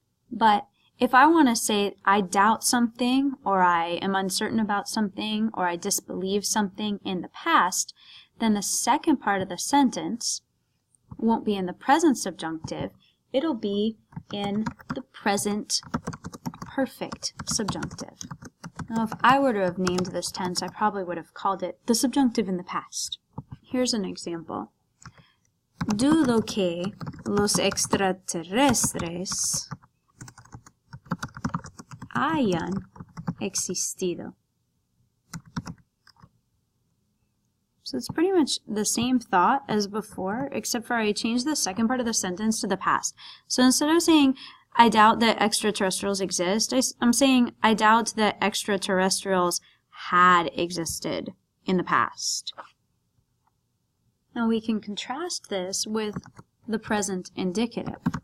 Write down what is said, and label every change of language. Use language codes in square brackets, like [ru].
[en] But if I want to say I doubt something, or I am uncertain about something, or I disbelieve something in the past, then the second part of the sentence won't be in the present subjunctive, it'll be in the present perfect subjunctive. Now, if I were to have named this tense, I probably would have called it the subjunctive in the past. Here's an example. [es] Dudo que los extraterrestres hayan existido. [en] So it's pretty much the same thought as before, except for I changed the second part of the sentence to the past. So instead of saying, I doubt that extraterrestrials exist, I'm saying, I doubt that extraterrestrials had existed in the past. Now we can contrast this with the present indicative.